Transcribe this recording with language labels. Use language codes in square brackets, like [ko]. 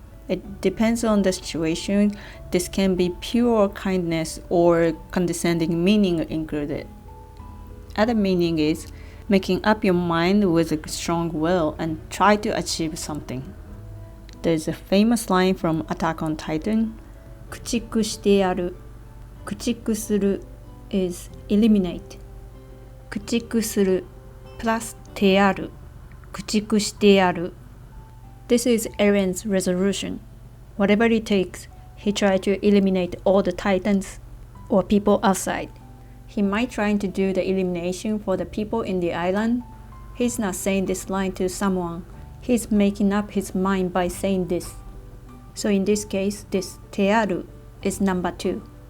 [en] It depends on the situation. This can be pure kindness or condescending meaning included. Other meaning is making up your mind with a strong will and try to achieve something. There's a famous line from Attack on Titan. [ja] 駆逐してやる駆逐する [en] is eliminate. [ja] 駆逐する plus てやる駆逐してやる [en] This is Eren's resolution. Whatever it takes, he tried to eliminate all the titans or people outside. He might try to do the elimination for the people in the island. He's not saying this line to someone. He's making up his mind by saying this. So in this case, this てやる is number 2.